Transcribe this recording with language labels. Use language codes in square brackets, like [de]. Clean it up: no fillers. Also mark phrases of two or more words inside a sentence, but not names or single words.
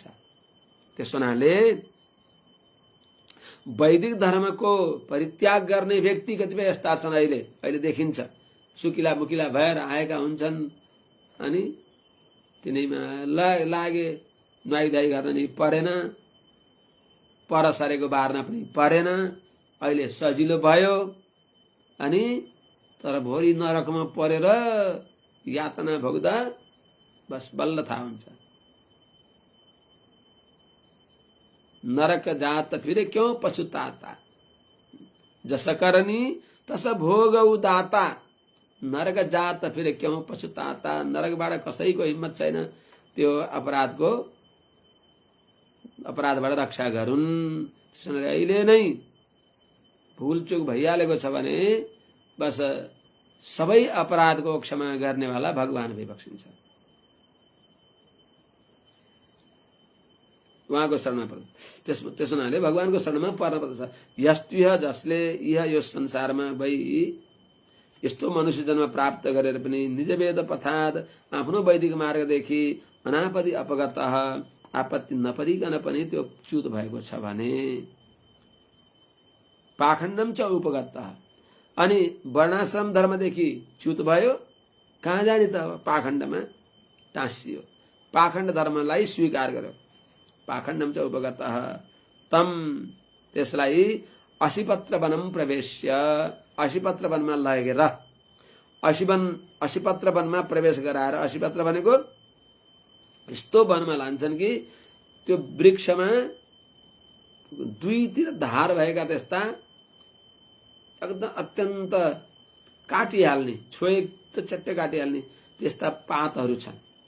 [ne] त्यसो हुनाले वैदिक धर्मको परित्याग गर्ने व्यक्ति कतिपय यस्ता छन्, अहिले देखिन्छ, सुकिला मुकिला भएर आएका हुन्छन् अनि तिनैमा लागे, नुहाइधुवाइ गर्न नि परेन, पर सरेको बार्न पनि परेन, अहिले सजिलो भयो अनि तर भोलि नरकमा परेर यातना भोग्दा बस बल्ल थाहा हुन्छ। [hi] नरक जात फिरे क्यों पछुताता, जस करनी तस भोगौ दाता, नरक जात फिरे क्यों पछुताता। [ne] नरकबाट कसैको हिम्मत छैन त्यो अपराधबाट रक्षा गरून्। त्यसैले अहिले नै भुलचुक भइहालेको छ भने बस सबै अपराधको क्षमा गर्नेवाला भगवान भइबक्सिन्छ, उहाँको शरणमा पर्छ। त्यसो हुनाले भगवानको शरणमा पर्न पर्दछ। यस्तुह जसले यो संसारमा भई यस्तो मनुष्य जन्म प्राप्त गरेर पनि निज वेद पथात आफ्नो वैदिक मार्गदेखि अनापति अपगत, आपत्ति नपरिकन पनि त्यो च्युत भएको छ भने [sa] पाखण्डम च उपगत, [ne] अनि वर्णाश्रम धर्मदेखि च्युत भयो, कहाँ जाने त पाखण्डमा टाँसियो, पाखण्ड धर्मलाई स्वीकार गर्यो। [sa] पाखण्डम च उपगत तम, [ne] त्यसलाई [sa] अशिपत्र वनम प्रवेश्य, [ne] अशिपत्र वनमा लगेर, अशिपत्र वनमा प्रवेश गराएर, अशिपत्र भनेको यस्तो वनमा लान्छन् कि त्यो वृक्षमा दुईतिर धार भएका त्यस्ता एकदम अत्यन्त काटिहाल्ने, छोए त चट्टै काटिहाल्ने त्यस्ता पातहरू छन्।